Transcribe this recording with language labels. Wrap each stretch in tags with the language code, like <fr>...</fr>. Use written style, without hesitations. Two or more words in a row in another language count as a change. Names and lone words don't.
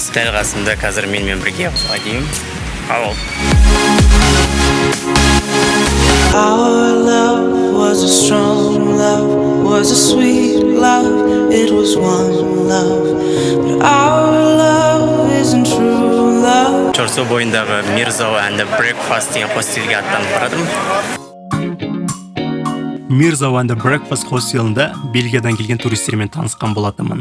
<kk>Дәл қасымда қазір менімен бірге Вадим. Ауыл.</kk> <en>Our love was a strong love, was a sweet love. It was one love, but our love isn't true love.</en> <kk>Чорсу бойындағы Mirzo and the Breakfast деген хостелге аттанып барадым. Mirzo and the Breakfast хостелінде Бельгиядан келген туристермен танысқан болатынмын.</kk>